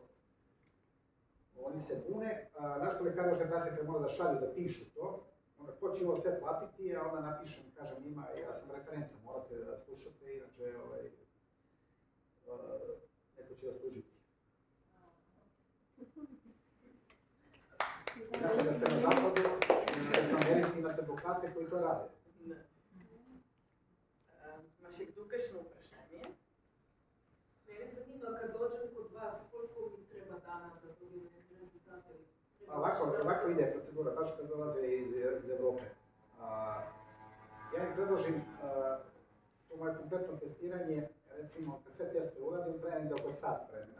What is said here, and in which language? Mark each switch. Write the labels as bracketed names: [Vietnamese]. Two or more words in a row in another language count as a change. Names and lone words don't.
[Serbian] Oni se bune, našto lekari još ne mora da šalju da pišu to, onda ko će ovo sve platiti, a onda napišem, kažem njima, ja sam referenca, morate da slušate, inače neko će vas tužiti. Znači da ste na zapadu, na Americi imate advokate koji to rade. [Slovenian] Ima še kdo kakšno vprašanje? [Serbian] Mene zanima, kad dođem kod vas, koliko mi treba dana da dobijem neke rezultate? Ovako ide procedura, baš kad dolaze iz Evrope. Ja im predložim to moje kompletno testiranje, recimo kad sve teste uradim, traje negdje oko sat vremena.